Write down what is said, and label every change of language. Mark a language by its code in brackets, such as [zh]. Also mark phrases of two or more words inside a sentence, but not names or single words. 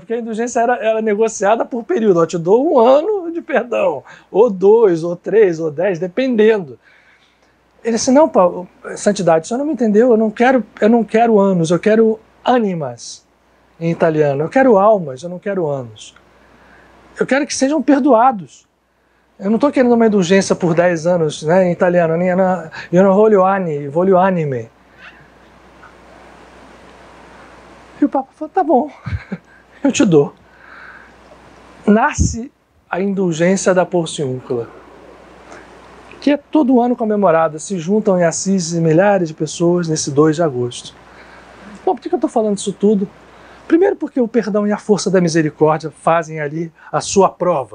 [pt] Porque a indulgência era negociada por período. Eu te dou 1 ano de perdão, ou 2, ou 3, ou 10, dependendo. Ele disse: não, Paulo, santidade, o senhor não me entendeu, eu não quero anos, eu quero animas, em italiano. Eu quero almas, eu não quero anos. Eu quero que sejam perdoados. Eu não estou querendo uma indulgência por 10 anos, né, em italiano. [it] Io non voglio anni, voglio anime. [pt] E o Papa falou: tá bom, eu te dou. Nasce a indulgência da Porciúncula, que é todo ano comemorada. Se juntam em Assis milhares de pessoas nesse 2 de agosto. Bom, por que eu estou falando isso tudo? Primeiro porque o perdão e a força da misericórdia fazem ali a sua prova.